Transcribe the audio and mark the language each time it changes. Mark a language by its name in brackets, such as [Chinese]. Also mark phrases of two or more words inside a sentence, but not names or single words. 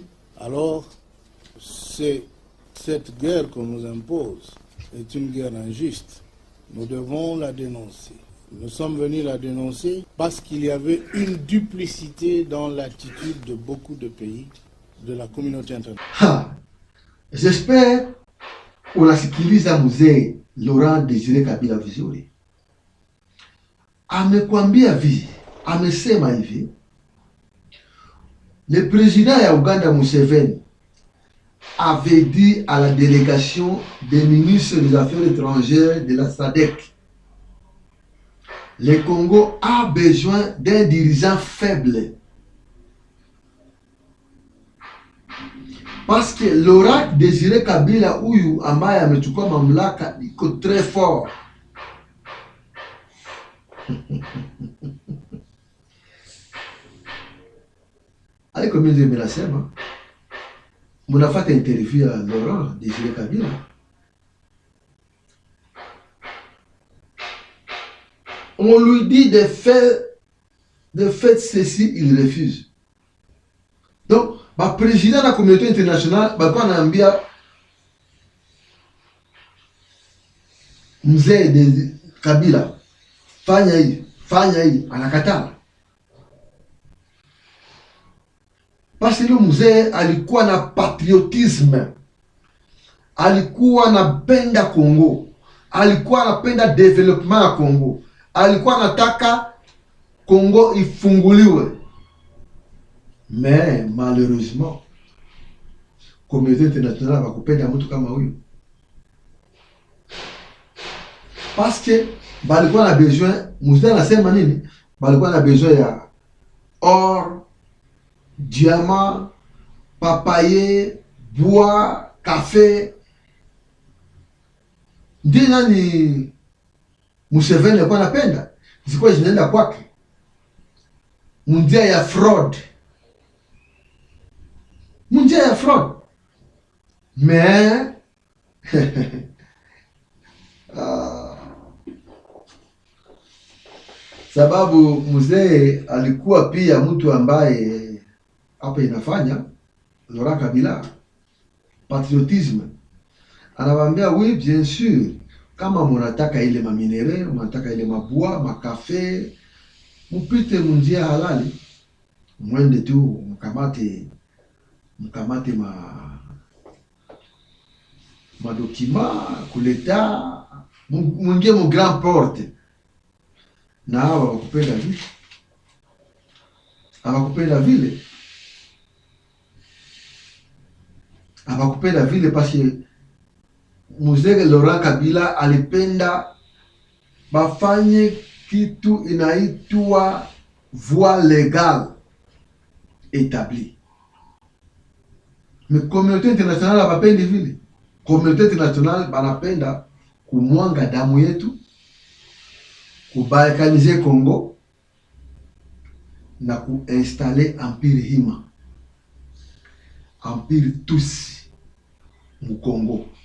[French] Alors, cette guerre qu'on nous impose est une guerre injuste. Nous devons la dénoncer. Nous sommes venus la dénoncer parce qu'il y avait une duplicité dans l'attitude de beaucoup de pays de la communauté internationale. [Swahili] J'espère unasikiliza mzee Laurent Désiré Kabila vizuri. Amekwambia amesema hivi, [French] le président ya Uganda Museveni avait dit à la délégation des ministres des Affaires étrangères de la SADC, le Congo a besoin d'un dirigeant faible. [Swahili] Parce que Laurent Désiré Kabila huyu ambaye amechukua mamlaka iko [French] très fort. [Swahili] Aliko mimi nimesema mnafata interview ya Laurent Désiré Kabila. [French] On lui dit de faire ceci, il refuse. Donc, le président de la communauté internationale, [Swahili] anaambia mzee de Kabila, fanya hii, anakataa. Parce que mzee alikuwa na patriotisme, alikuwa anapenda Congo, alikuwa anapenda development ya Congo, alikuwa anataka Congo ifunguliwe. [French] Mais malheureusement, communauté internationale [Swahili] va kupenda mtu kama huyu. Parce que balikuwa na besoin, mzee anasema nini? Balikuwa na besoin ya [French] or, diamant, papaye, bois, [Swahili] kafe. Ndiye nani Museveni alikuwa anapenda, zilikuwa zinaenda kwake munjia ya fraud, munjia ya fraud. Mais sababu mzee alikuwa pia mtu ambaye hapa inafanya Laurent Kabila patriotisme, anawaambia [French] oui bien sûr, [Swahili] kama munataka ile maminere, munataka ile mabua, makafe, mupite munjia halali, mwende tu mkamate madokima kuleta, mwingie mu [French] grand porte. [Swahili] Na hawa wakupenda vile, hawakupenda vile, hawakupenda vile parce mzee Laurent Kabila alipenda bafanye kitu inaitwa [French] voie légale établie. Mais communauté internationale [Swahili] hawapendi vile. [French] Communauté internationale [Swahili] banapenda kumwanga damu yetu, kubalkanize Congo na kuinstaller empire Hima, empire Tutsi mu Congo.